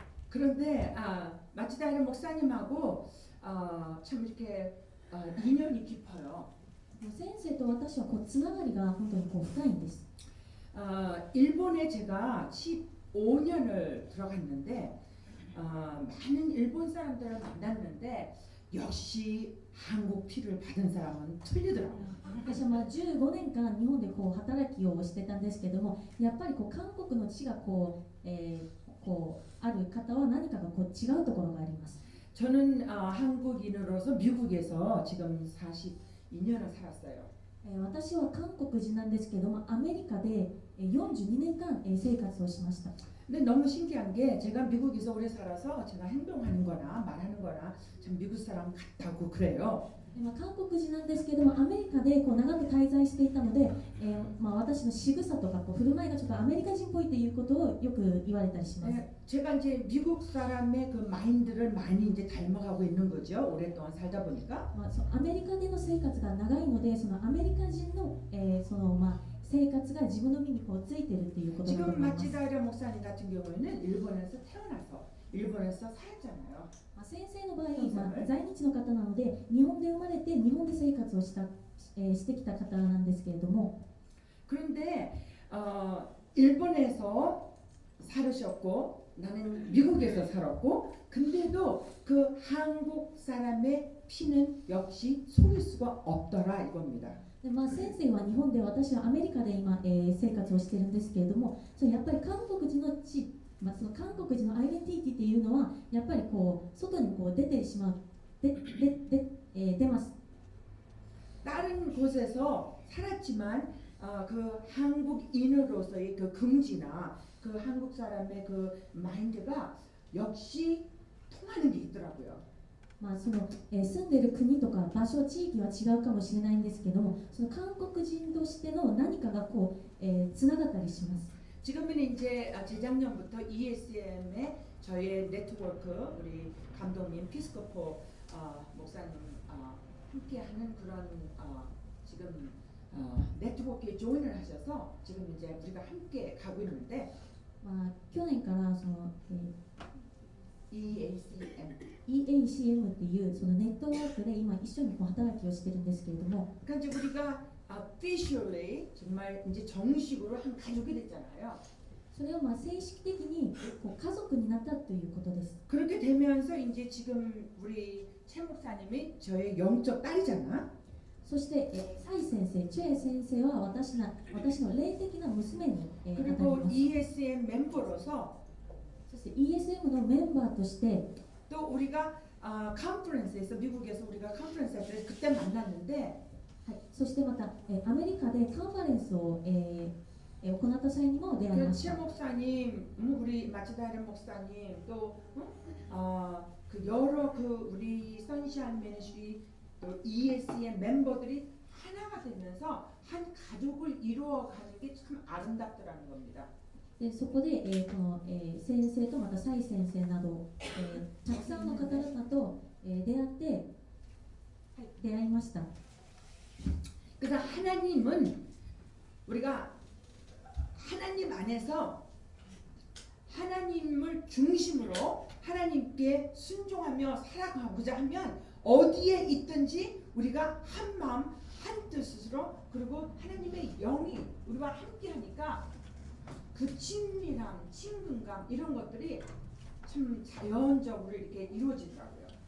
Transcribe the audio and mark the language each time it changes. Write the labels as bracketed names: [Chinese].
[Korean] 그런데 마치다이라 목사님하고 참 이렇게 인연이 깊어요. [Japanese] 先生と私はこうつながりが本当にこう深いんです。 [Korean] 일본에 제가 15년을 들어갔는데 많은 일본 사람들을 만났는데 역시 한국 피를 받은 사람은 틀리더라고요. [Japanese] 私は15年間日本でこう働きをしてたんですけども、やっぱりこう韓国の血がこう、ある方は何かがこう違うところがあります。 [Korean] 저는 한국인으로서 미국에서 지금 42년을 살았어요. [Japanese] 私は韓国人なんですけども、アメリカで42年間生活をしました。 [Korean] 근데 너무 신기한 게 제가 미국에서 오래 살아서 제가 행동하는 거나 말하는 거나 참 미국 사람 같다고 그래요. [Japanese] 韓国人なんですけども、アメリカでこう長く滞在していたので、私の仕草とかこう振る舞いがちょっとアメリカ人っぽいということをよく言われたりします。 [Korean] 제가 이제 미국 사람의 그 마인드를 많이 이제 닮아가고 있는 거죠. 오랫동안 살다 보니까. [Japanese] アメリカでの生活が長いので、そのアメリカ人の、生活が自分の身にこうついてるっていうことだと思い [Korean] 지금 [Japanese] ます。 [Korean] 마치다이라 목사님 같은 경우에는 일본에서 태어나서 일본에서 살았잖아요. [Japanese] 先生の場合、在日の方なので日本で生まれて日本で生活をしてきた方なんですけれども、 [Korean] 그런데 일본에서 살으셨고 나는 미국에서 살았고 근데도 그 한국 사람의 피는 역시 속일 수가 없더라 이겁니다. [Japanese] で先生は日本で、私はアメリカで今、生活をしているんですけれども、それやっぱり韓国人の血、その韓国人のアイデンティティっていうのはやっぱりこう外にこう出てしまう、出ます。 [Korean] 다른 곳에서 살았지만 그 한국인으로서의 그 긍지나 그 한국 사람의 그 마인드가 역시 통하는 게 있더라고요. [Japanese] その住んでいる国とか場所、地域は違うかもしれないんですけども、その韓国人としての何かがこう、つながったりします。 [Korean] 지금은 이제 재작년부터 ESM의 저의 네트워크 우리 감독님 피스코포 목사님 함께하는 그런 지금 네트워크에 조인을 하셔서 지금 이제 우리가 함께 가고 있는데 [Japanese] 去年からその、 EACM っていうそのネットワークで今一緒にこう働きをしてるんですけれども、 [Korean] 그러니까 이제 우리가 officially 정말 이제 정식으로 한 가족이 됐잖아요. [Japanese] それを正式的にこう家族になったということです。 [Korean] 그렇게 되면서 이제 지금 우리 최 목사님이 저의 영적 딸이잖아. [Japanese] そして、蔡先生、チェ先生は私の霊的な娘に、当たり [Korean] 그리고 [Japanese] ます。 [Korean] ESM 멤버로서 [Japanese] そして ESM のメンバーとして、 [Korean] 또 우리가 컨퍼런스에서 미국에서 우리가 컨퍼런스 할 때 그때 만났는데 [Japanese] はい、そしてまた、アメリカでカンファレンスを、行った際にも出会いまし [Korean] 최 [Japanese] た。 [Korean] 목사님, 우리 마치다이라 목사님 또 그 여러 그 우리 선샤인 미니스트리 또 ESM 멤버들이 하나가 되면서 한 가족을 이루어가는 게 참 아름답더라는 겁니다. [Japanese] でそこで、この、先生とまた蔡先生など、たくさんの方々と、出会いました。 [Korean] 그래서 하나님은 우리가 하나님 안에서 하나님을 중심으로 하나님께 순종하며 살아가고자 하면 어디에 있든지 우리가 한 마음 한 뜻으로 그리고 하나님의 영이 우리와 함께하니까 그 친밀함, 친근감 이런 것들이 참 자연적으로 이렇게 이루어지더라고요.